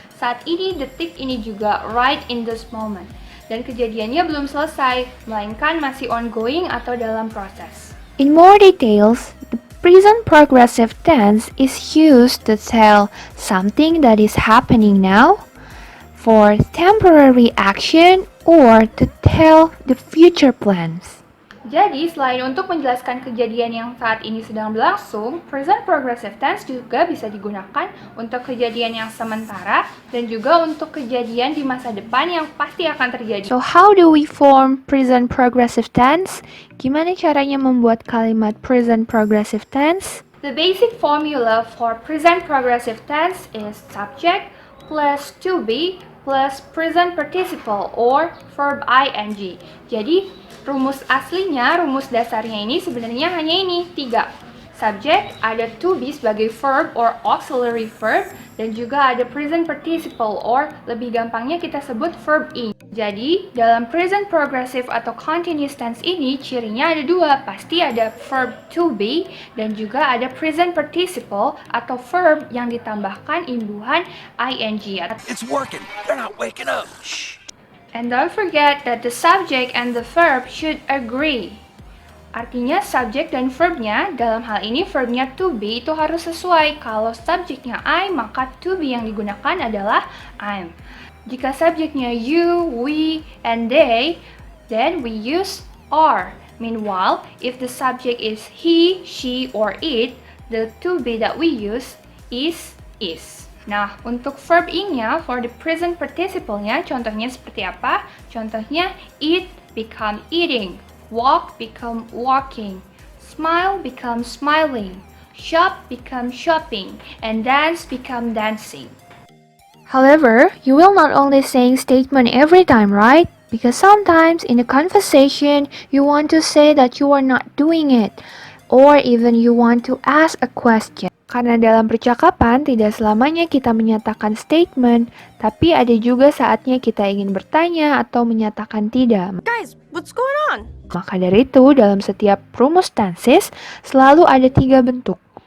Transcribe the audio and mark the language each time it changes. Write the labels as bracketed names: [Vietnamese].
[Indonesian] Saat ini, detik ini juga, [English] right in this moment. [Indonesian] Dan kejadiannya belum selesai, melainkan masih ongoing atau dalam proses. [English] In more details, the present progressive tense is used to tell something that is happening now, for temporary action, or to tell the future plans. [Indonesian] Jadi, selain untuk menjelaskan kejadian yang saat ini sedang berlangsung, present progressive tense juga bisa digunakan untuk kejadian yang sementara dan juga untuk kejadian di masa depan yang pasti akan terjadi. [English] So, how do we form present progressive tense? [Indonesian] Gimana caranya membuat kalimat present progressive tense? [English] The basic formula for present progressive tense is subject plus to be plus present participle or verb ing. [Indonesian] Jadi, rumus aslinya, rumus dasarnya ini sebenarnya hanya ini, 3. Subject, ada to be sebagai verb or auxiliary verb, dan juga ada present participle or lebih gampangnya kita sebut verb ing. Jadi, dalam present progressive atau continuous tense ini, cirinya ada 2. Pasti ada verb to be, dan juga ada present participle atau verb yang ditambahkan imbuhan ing. [English] It's working. They're not waking up. Shh. And don't forget that the subject and the verb should agree. [Indonesian] Artinya subjek dan verbnya, dalam hal ini verbnya to be itu harus sesuai. Kalau subjeknya I, maka to be yang digunakan adalah I'm. Jika subjeknya [English] you, we, and they, then we use are. Meanwhile, if the subject is he, she, or it, the to be that we use is. [Indonesian] Nah, untuk verb ing-nya, for the present participle-nya, contohnya seperti apa? Contohnya, [English] eat become eating, walk become walking, smile become smiling, shop become shopping, and dance become dancing. However, you will not only saying statement every time, right? Because sometimes in a conversation, you want to say that you are not doing it, or even you want to ask a question. [Indonesian] Karena dalam percakapan tidak selamanya kita menyatakan statement, tapi ada juga saatnya kita ingin bertanya atau menyatakan tidak. [English] Guys, what's going on? [Indonesian] Maka dari itu, dalam setiap rumus tenses selalu ada 3 bentuk.